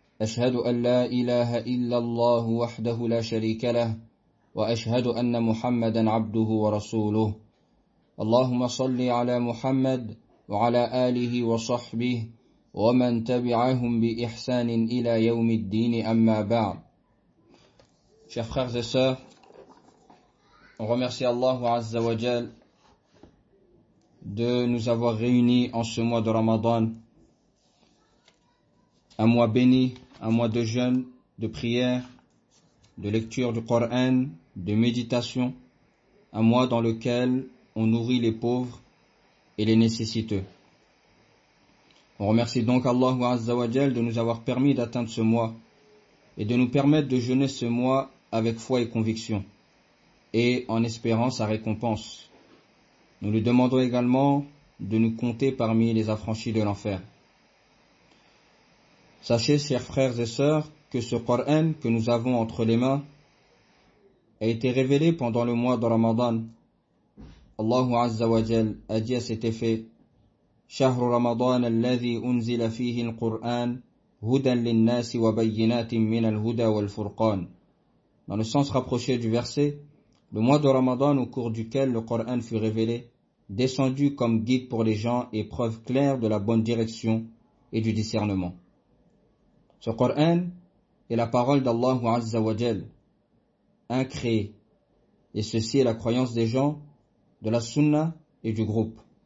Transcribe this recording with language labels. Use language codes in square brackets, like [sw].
[ar] أشهد أن لا إله إلا الله وحده لا شريك له، وأشهد أن محمدا عبده ورسوله. اللهم صل على محمد وعلى آله وصحبه ومن تبعهم بإحسان إلى يوم الدين، أما بعد. [fr] Chers frères et sœurs, on remercie Allah Azza wa Jal de nous avoir réunis en ce mois de Ramadan, un mois béni, un mois de jeûne, de prière, de lecture du Coran, de méditation, un mois dans lequel on nourrit les pauvres et les nécessiteux. On remercie donc Allah Azza wa Jal de nous avoir permis d'atteindre ce mois et de nous permettre de jeûner ce mois avec foi et conviction, et en espérant sa récompense. Nous lui demandons également de nous compter parmi les affranchis de l'enfer. Sachez, chers frères et sœurs, que ce Coran que nous avons entre les mains a été révélé pendant le mois de Ramadan. Allahu Azza wa Jal a dit à cet effet: [ar] شهر رمضان الذي أنزل فيه القرآن هدى للناس وبينات من الهدى والفرقان. [fr] Dans le sens rapproché du verset, le mois de Ramadan au cours duquel le Coran fut révélé, descendu comme guide pour les gens et preuve claire de la bonne direction et du discernement. Ce Coran est la parole d'Allah Azza wa Jal, incréé, et ceci est la croyance des gens, de la Sunna et du groupe.